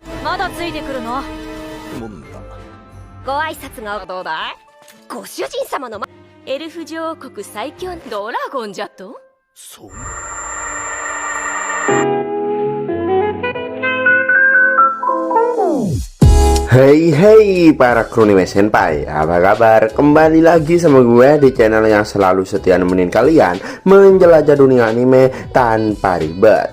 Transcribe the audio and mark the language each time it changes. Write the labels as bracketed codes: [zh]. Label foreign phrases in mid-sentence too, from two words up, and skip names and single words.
[ja] まだついてくるの？もんだ。ご挨拶がどうだい？ご主人様のエルフ女王国最強ドラゴンじゃと？そう。 [id] Hey para Krunime Senpai, apa kabar? Kembali lagi sama gue di channel yang selalu setia nemenin kalian menjelajah dunia anime tanpa ribet.